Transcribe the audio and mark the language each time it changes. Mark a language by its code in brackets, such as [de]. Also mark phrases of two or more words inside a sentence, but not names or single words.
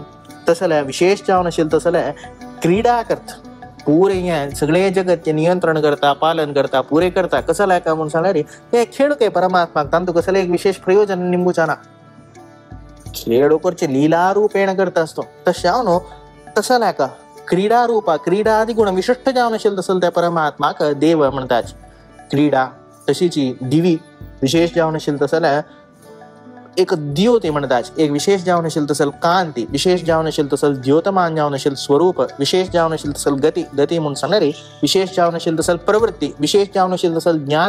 [kok] तसं जाल्यार विशेष जावन आशिल्लें तसं जाल्यार क्रीडा करता. पुरे हें सगळें जगत नियंत्रण करता, पालन करता, पुरे करता. कसं लायका म्हणून सांगल्यार हे खेळ ते परमात्माक तांतू कसलें एक विशेष प्रयोजन निंबूचा ना. खेळ करचे लीला रूपेण करता असतो. तशें हांव न्हू तसं लायका क्रीडा रूपा क्रीडा आदी गुण विशिष्ट जावन आशिल्लें तसं त्या परमात्माक देव म्हणटात. क्रीडा तशीची दिवी विशेष जावन आशिल्लें तसं जाल्यार एक द्योती म्हणटात. एक विशेष जावन आशिल्लें तसं कांती, विशेष जावन आशिल्लें तसं द्योतमान जावन आशिल्लें स्वरूप, विशेष जावन आशिल्लें तसं गती म्हणून सांगल्यार विशेष जावन आशिल्लें तसं प्रवृत्ती, विशेष जावन आशिल्लें तसं ज्ञान.